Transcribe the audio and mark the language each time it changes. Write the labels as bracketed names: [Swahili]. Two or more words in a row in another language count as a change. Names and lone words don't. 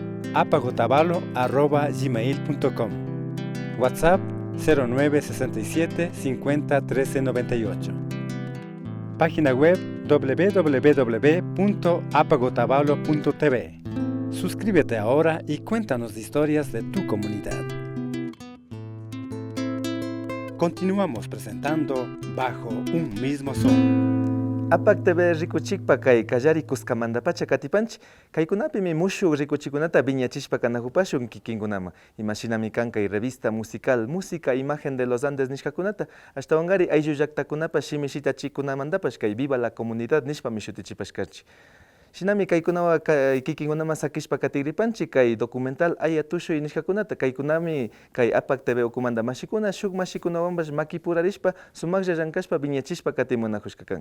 [Spanish] apacotavalo@gmail.com, WhatsApp 0967 50 13 98, página web www.apagotavalo.tv. Suscríbete ahora y cuéntanos historias de tu comunidad. Continuamos presentando Bajo un Mismo Sol. [Quechua] APAC TV rikuchikpa kay kallari kusqamantapacha katipanchik kaykunapimi mushuk rikuchikunata viñachishpa kanakupashun kikinkunama imashinami kan kay [Spanish] revista musical [Quechua] Música Imagen de los Andes nishkakunata ashtawanqari ayllu llaqtakunapas shimishita chikunamantapash kay Viva la Comunidad nishpami shutichipashkarchik. Shinami kaykunawa kikinkunama sakishpa katigripanchik kay documental Aya Tushuy nishkakunata kaykunami kay APAC TV ukumanta mashikuna shuk mashikunawanpash makipurarishpa sumaqlla llankashpa viñachishpa katimunakushka kan.